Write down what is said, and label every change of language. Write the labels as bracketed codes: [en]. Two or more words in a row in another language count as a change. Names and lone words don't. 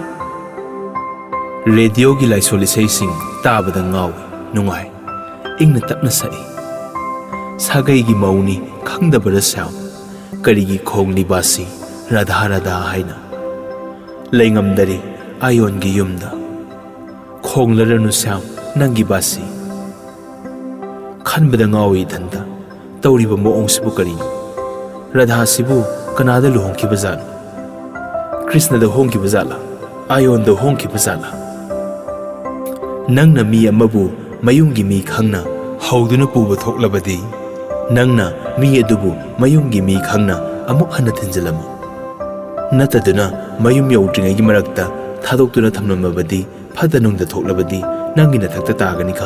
[mni] radio gi laisoli seising tabada ngawi nungai ingna tapna sai sagai gi mauni khangdabara saw karigi khongli basi radha radha haina leingamdari ayon gi yumda khonglaranu saw nangi basi Khan badangawi thanda tawriba moong sibu karino Radha sibu kanada luhongki bazala Krishna da hongki bazala Ayon da hongki bazala Nangna mi amabu mayungi mi khangna hauduna puba thoklabadi Nangna mi adubu mayungi mi khangna amuk hana thinjalama Nataduna mayum yaudringagi marakta thadoktuna thamnamabadi phadanungda thoklabadi nangina thakta tagani khang